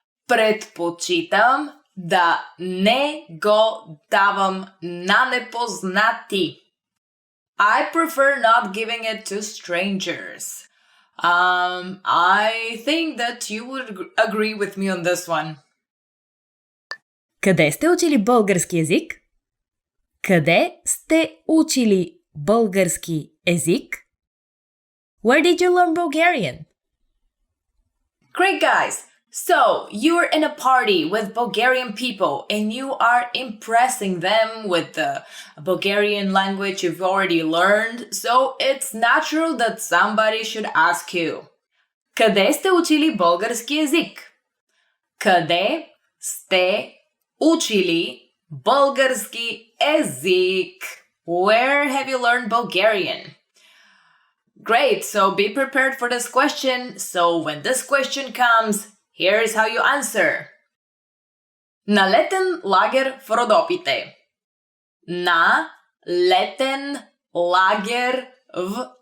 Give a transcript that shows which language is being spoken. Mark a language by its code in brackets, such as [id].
[bg] Предпочитам да не го давам на непознати. [en] I prefer not giving it to strangers. I think that you would agree with me on this one. [bg] Къде сте учили български език? Къде сте учили български език? [en] Where did you learn Bulgarian? Great, guys! So, you're in a party with Bulgarian people and you are impressing them with the Bulgarian language you've already learned, so it's natural that somebody should ask you. [bg] Къде сте учили български език? Къде сте учили български език? [en] Where have you learned Bulgarian? Great, so be prepared for this question. So when this question comes, here's how you answer. [bg] На летен лагер в Родопите. На летен лагер в